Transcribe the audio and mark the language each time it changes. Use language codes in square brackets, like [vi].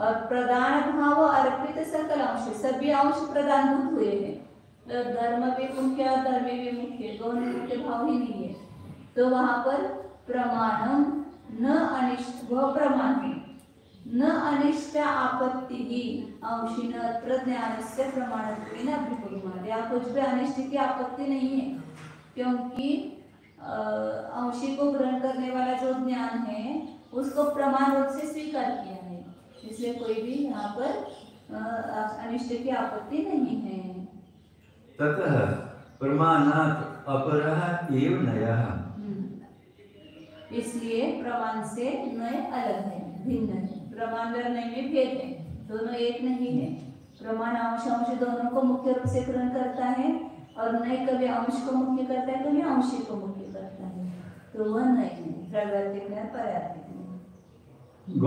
[hi] और प्रधान भाव अर्पित सकल अंश, सभी अंश प्रधानभूत हुए हैं, धर्म भी मुख्य और धर्मी भी मुख्य, गौण मुख्य भाव ही नहीं है, तो वहाँ पर [sa] प्रमाणम न अनिष्ट, [hi] वह प्रमाण है, [sa] न अनिष्ट आपत्ति ही अंशिन अत्र ज्ञानस्य प्रमाणत्वेन अभ्युपगमात्। [hi] यहाँ कुछ भी अनिष्ट की आपत्ति नहीं है, क्योंकि अंशी को ग्रहण करने वाला जो ज्ञान है उसको प्रमाण रूप से स्वीकार किया है, इसलिए कोई भी यहाँ पर अनिष्ट की आपत्ति नहीं है। [sa] ततः प्रमाणात् अपरः एव नयः, [hi] इसलिए प्रमाण से नय अलग है, भिन्न है। प्रमाण और नय में भेद है, दोनों एक नहीं है। प्रमाण अंश अंश दोनों को मुख्य रूप से ग्रहण करता है और नय कभी अंश को मुख्य करता है, कभी अंशी को मुख्य करता है, तो वह नय है, प्रवर्तिक है, पर्याप्तिक है।